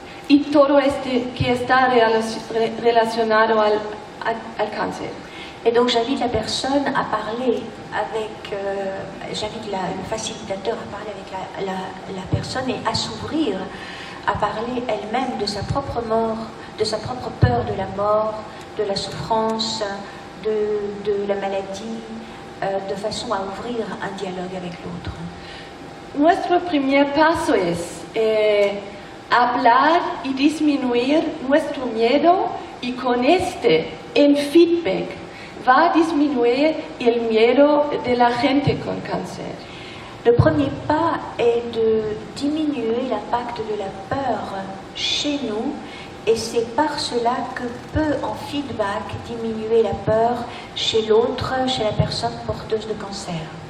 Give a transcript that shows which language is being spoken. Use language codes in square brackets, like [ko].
[es] y todo que está relacionado al cáncer. [fr] Et donc j'invite la personne à parler avec, j'invite le facilitateur à parler avec la personne et à s'ouvrir, à parler elle-même de sa propre mort, de sa propre peur de la mort, de la souffrance, de la maladie, de façon à ouvrir un dialogue avec l'autre. [es] Nuestro primer paso es hablar y disminuir nuestro miedo y con en feedback va a disminuir el miedo de la gente con cáncer. [fr] Le premier pas est de diminuer l'impact de la peur chez nous et c'est par cela que peut en feedback diminuer la peur chez l'autre, chez la personne porteuse de cancer.